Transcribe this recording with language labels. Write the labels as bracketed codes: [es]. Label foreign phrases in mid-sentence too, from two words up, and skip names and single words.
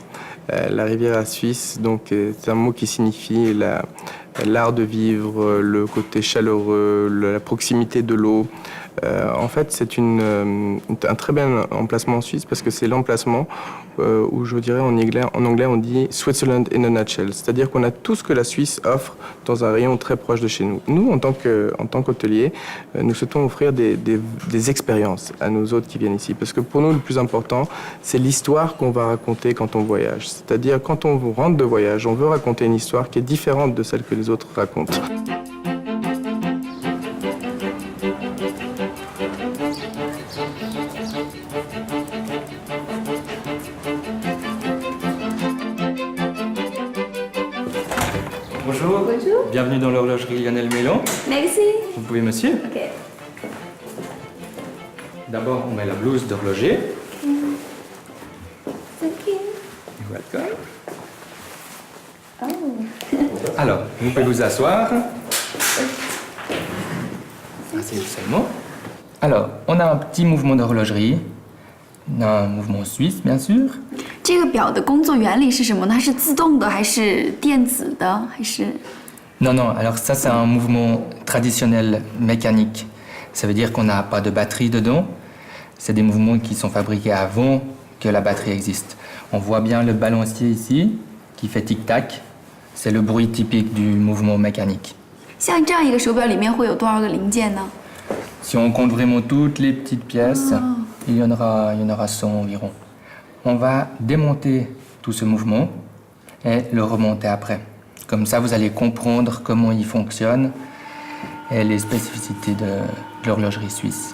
[fr] La Riviera suisse, donc, c'est un mot qui signifie l'art de vivre, le côté chaleureux, la proximité de l'eau. En fait, c'est un très bel emplacement en Suisse parce que c'est l'emplacement où, je dirais en anglais, on dit [en] Switzerland in a nutshell. [fr] C'est-à-dire qu'on a tout ce que la Suisse offre dans un rayon très proche de chez nous. Nous, en tant qu'hôteliers, nous souhaitons offrir des expériences à nos hôtes qui viennent ici. Parce que pour nous, le plus important, c'est l'histoire qu'on va raconter quand on voyage. C'est-à-dire, quand on rentre de voyage, on veut raconter une histoire qui est différente de celle que les autres racontent. Bonjour. Bonjour. Bienvenue dans l'horlogerie Lionel Mélon. Merci. Vous pouvez me suivre. OK。 D'abord, on met la blouse d'horloger. [en] Thank you. You're welcome. [fr] Alors, vous pouvez vous asseoir. Asseyez-vous seulement. Alors, on a un petit mouvement d'horlogerie. Un mouvement suisse, bien sûr. [zh] 这个表的工作原理是什么呢？它是自动的还是电子的还是？ [fr] Non, non, alors ça c'est un mouvement traditionnel mécanique. Ça veut dire qu'on n'a pas de batterie dedans. C'est des mouvements qui sont fabriqués avant que la batterie existe. On voit bien le balancier ici qui fait tic-tac. C'est le bruit typique du mouvement mécanique. [zh] 像这样一个手表里面会有多少个零件呢？ [fr] Si on compte vraiment toutes les petites pièces, il y en aura 100 environ. On va démonter tout ce mouvement et le remonter après. Comme ça, vous allez comprendre comment il fonctionne et les spécificités de l'horlogerie suisse.